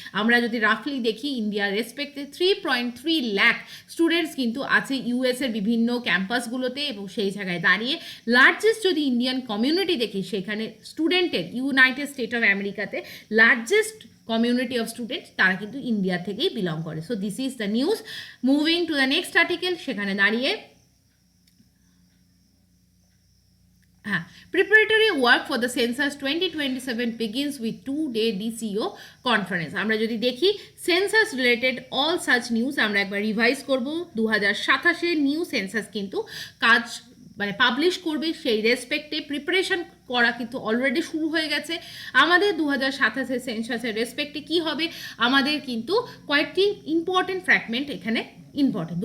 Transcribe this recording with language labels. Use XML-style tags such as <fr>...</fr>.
<bn>আমরা যদি রাফলি দেখি ইন্ডিয়ার রেসপেক্টে 3.3 লাখ স্টুডেন্টস কিন্তু আছে ইউএসের বিভিন্ন ক্যাম্পাসগুলোতে, এবং সেই জায়গায় দাঁড়িয়ে লার্জেস্ট যদি ইন্ডিয়ান কমিউনিটি দেখি সেখানে স্টুডেন্টের ইউনাইটেড স্টেট অফ আমেরিকাতে লার্জেস্ট কমিউনিটি অফ স্টুডেন্ট তারা কিন্তু ইন্ডিয়া থেকেই বিলং করে।</bn> <en>So this is the news. Moving to the next article,</en> <bn>সেখানে দাঁড়িয়ে</bn> <en>preparatory work for the census 2027 begins with 2-day DCO conference।</en> <bn>আমরা যদি দেখি census related all such news আমরা একবার রিভাইজ করব। 2027 নিউ সেন্সাস কিন্তু কাজ মানে পাবলিশ করবে, সেই রেসপেক্টে প্রিপারেশন করা কিন্তু অলরেডি শুরু হয়ে গেছে। আমাদের 2027 সেন্সাসের রেসপেক্টে কি হবে, আমাদের কিন্তু কয়েকটি ইম্পর্টেন্ট ফ্র্যাগমেন্ট এখানে ইম্পর্টেন্ট।</bn>